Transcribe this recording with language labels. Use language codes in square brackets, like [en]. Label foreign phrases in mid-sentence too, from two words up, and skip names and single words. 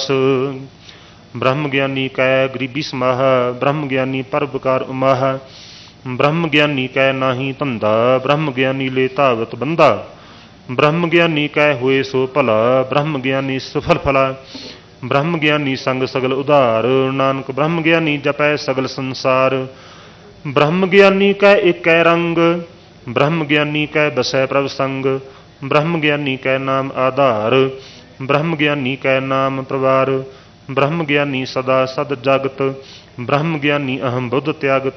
[pa] ਬ੍ਰਹਮ ਗਿਆਨੀ ਕੈ ਗਰੀਬੀ ਸਮਾਹ ਬ੍ਰਹਮ ਗਿਆਨੀ ਪਰੋਪਕਾਰ ਉਮਾਹ। ਬ੍ਰਹਮ ਗਿਆਨੀ ਕੈ ਨਾਹੀ ਧੰਧਾ ਬ੍ਰਹਮ ਗਿਆਨੀ ਲੇ ਧਾਵਤ ਬੰਦਾ। ਬ੍ਰਹਮ ਗਿਆਨੀ ਕੈ ਹੁਏ ਸੋ ਭਲਾ ਬ੍ਰਹਮ ਗਿਆਨੀ ਸਫਲ ਫਲਾ। ਬ੍ਰਹਮ ਗਿਆਨੀ ਸੰਗ ਸਗਲ ਉਧਾਰ ਨਾਨਕ ਬ੍ਰਹਮ ਗਿਆਨੀ ਜਪੈ ਸਗਲ ਸੰਸਾਰ। ਬ੍ਰਹਮ ਗਿਆਨੀ ਕੈ ਏਕ ਰੰਗ ਬ੍ਰਹਮ ਗਿਆਨੀ ਕੈ ਬਸੈ ਪ੍ਰਭ ਸੰਗ। ਬ੍ਰਹਮ ਗਿਆਨੀ ਕੈ ਨਾਮ ਆਧਾਰ ਬ੍ਰਹਮ ਗਿਆਨੀ ਕੈ ਨਾਮ ਪ੍ਰਵਾਰ। ਬ੍ਰਹਮ ਗਿਆਨੀ ਸਦਾ ਸਦ ਜਾਗਤ ਬ੍ਰਹਮ ਗਿਆਨੀ ਅਹਮ ਬੁੱਧ ਤਿਆਗਤ।